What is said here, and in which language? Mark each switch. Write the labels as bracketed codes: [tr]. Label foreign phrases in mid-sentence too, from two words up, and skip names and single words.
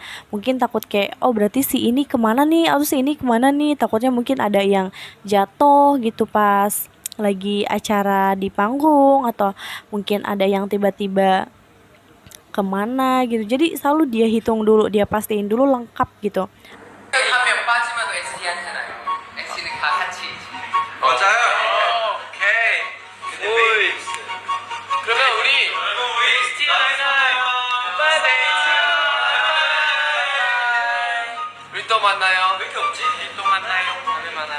[id] Mungkin takut kayak, oh berarti si ini kemana nih, atau si ini kemana nih. Takutnya mungkin ada yang jatuh gitu pas lagi acara di panggung, atau mungkin ada yang tiba-tiba kemana gitu. Jadi selalu dia hitung dulu, dia pastiin dulu lengkap gitu. [ko] 한 명 빠지면 NCT 하잖아요. NCT는 다 같이. 맞아요. 오케이. 오이. 그러면 우리 NCT 만나요. 우리 또 만나요. 왜 이렇게 없지? 또 만나요. 다음에 만나요.